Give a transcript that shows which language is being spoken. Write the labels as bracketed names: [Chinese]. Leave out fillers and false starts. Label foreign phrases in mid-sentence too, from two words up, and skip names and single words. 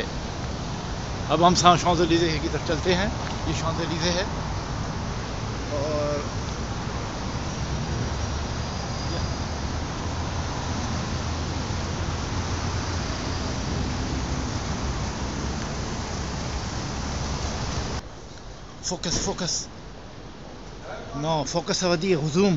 [Hindi] अब हम Champs-Élysées की तरफ चलते हैं। ये Champs-Élysées है और focus. [French] Non, focus ça veut dire zoom.